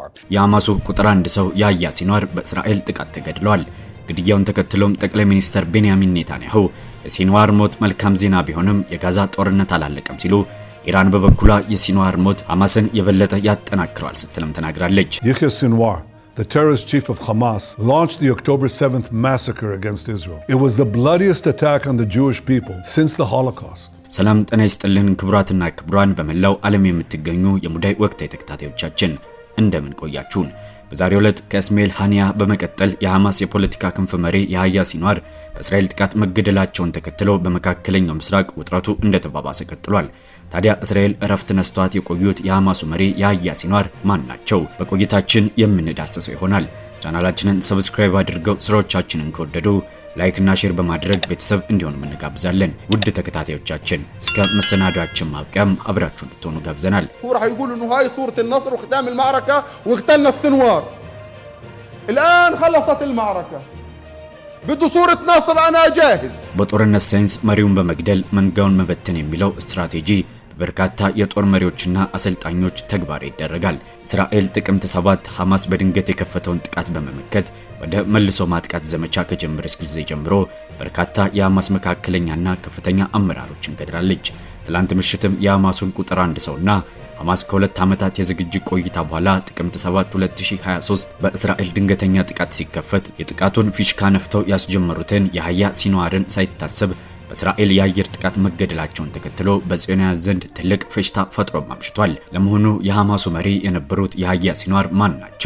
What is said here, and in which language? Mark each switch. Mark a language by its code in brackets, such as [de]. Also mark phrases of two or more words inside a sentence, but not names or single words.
[am] የሐማሱ ቁጥር 1 ሰው ያህያ ሲንዋር በእስራኤል ጥቃት ተገድሏል። ግድያውን ተከትሎም ጠቅላይ ሚኒስትር ቤንያሚን ኔታንያሁ የሲንዋር ሞት መልካም ዜና ቢሆንም የጋዛ ጦርነት አላለቀም ሲሉ፣ ኢራን በበኩሏ የሲንዋር ሞት ሐማስን የበለጠ ያጠናክረዋል ስትልም ተናግራለች። [en] Yahya Sinwar, the terrorist chief of Hamas, launched the October 7th massacre against Israel. It was the bloodiest attack on the Jewish people since the Holocaust. [am] ሰላም ጤና ይስጥልን ክቡራትና ክቡራን በመላው ዓለም የምትገኙ የሙዳይ ወቅታዊ ተከታታዮቻችን እንደምን ቆያችሁን? በዛሬው ዕለት ከእስማኤል ሃኒያ በመቀጠል የሐማስ የፖለቲካ ክንፍ መሪ ያህያ ሲንዋር በእስራኤል ጥቃት መገደላቸውን ተከትሎ በመካከለኛው ምስራቅ ውጥረቱ እንደተባባሰ ቀጥሏል። ታዲያ እስራኤል እረፍት ነስቷት የቆዩት የሐማሱ መሪ ያህያ ሲንዋር ማን ናቸው? በቆይታችን የምንዳሰሰው ይሆናል። ቻናላችንን ሰብስክራይብ አድርገው ስራዎቻችንን ከወደዱ ላይክ እና ሼር በማድረግ ቤተሰብ እንዲሆኑ እንጋብዛለን። ውድ ተከታታዮቻችን እስከ መሰናዷችን ማብቂያም አብራችሁ እንድትሆኑ ጋብዘናል። [ar] راح يقولوا انه هاي صورة النصر وختام المعركة واقتلنا السنوار. الآن خلصت المعركة. بده صورة نصر أنا جاهز. [am] በጦርነት ሳይንስ መሪውን በመግደል መንጋውን መበተን የሚለው ስትራቴጂ በርካታ የጦር መሪዎችና አሰልጣኞች ተግባራዊ ይደረጋል። እስራኤል ጥቅምት 7 ሐማስ በድንገት የከፈተውን ጥቃት በመመከት ወደ መልሶ ማጥቃት ዘመቻ ከጀመረች ጊዜ ጀምሮ በርካታ የሐማስ መካከለኛና ከፍተኛ አመራሮችን ገድላለች። ትላንት ምሽትም የሐማሱን ቁጥር 1 ሰውና ሐማስ ከ2 ዓመታት የዝግጅት ቆይታ በኋላ ጥቅምት 7 2023 በእስራኤል ድንገተኛ ጥቃት ሲከፈት የጥቃቱን ፊሽካ ነፍተው ያስጀመሩትን ያህያ ሲንዋርን ሳይታሰብ በእስራኤል የአየር ጥቃት መገደላቸውን ተከትሎ በጽዮናውያን ዘንድ ትልቅ ፌሽታ ፈጥሮ ማምሽቷል። ለመሆኑ የሐማሱ መሪ የነበሩት ያህያ ሲንዋር ማን ናቸው?